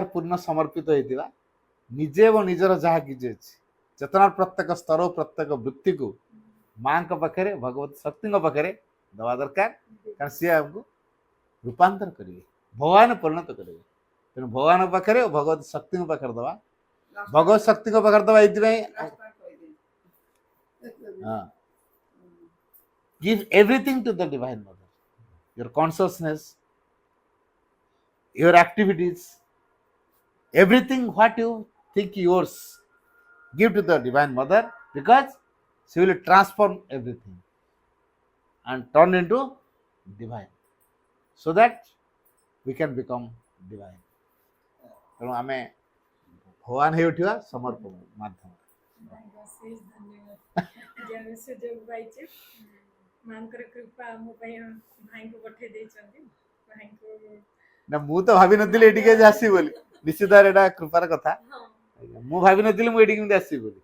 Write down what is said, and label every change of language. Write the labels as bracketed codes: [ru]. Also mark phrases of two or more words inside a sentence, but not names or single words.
[or] ପୂର୍ଣ୍ଣ ସମର୍ପିତ ହେଇଥିବା ନିଜେ ଏବଂ ନିଜର ଯାହା କିଛି ଅଛି ଚେତନାର ପ୍ରତ୍ୟେକ ସ୍ତର ପ୍ରତ୍ୟେକ ବୃତ୍ତିକୁ ମାଙ୍କ ପାଖରେ ଭଗବତୀ ଶକ୍ତିଙ୍କ ପାଖରେ ଦେବା ଦରକାର କାରଣ ସିଏ ଆମକୁ ରୂପାନ୍ତର କରିବେ ଭଗବାନ ପରିଣତ କରିବେ ତେଣୁ ଭଗବାନଙ୍କ ପାଖରେ ଭଗବତୀ ଶକ୍ତିଙ୍କ ପାଖରେ ଦେବା ଭଗବତ ଶକ୍ତିଙ୍କ ପାଖରେ ଦେବା ଏଇଥିପାଇଁ [en] give everything to the divine mother your consciousness your activities everything what you think yours give to the divine mother because she will transform everything and turn into divine so that we can become divine [or] ତେଣୁ ଆମେ ଭଗବାନ ହେଇ ଉଠିବା ସମର୍ପଣ ମାଧ୍ୟମ ସୁଯୋଗ ପାଇଛୁ ମାଙ୍କର କୃପା ଆମ ପାଇଁ ଭାଇଙ୍କୁ ପଠେଇ ଦେଇଛନ୍ତି ଭାଇଙ୍କୁ ନା ମୁଁ ତ ଭାବିନଥିଲି ଏଠିକି ଆଜି ଆସିବି ବୋଲି ନିଶ୍ଚିତ ଭାବରେ ଏଇଟା କୃପାର କଥା ମୁଁ ଭାବିନଥିଲି ମୁଁ ଏଠିକି କେମିତି ଆସିବି ବୋଲି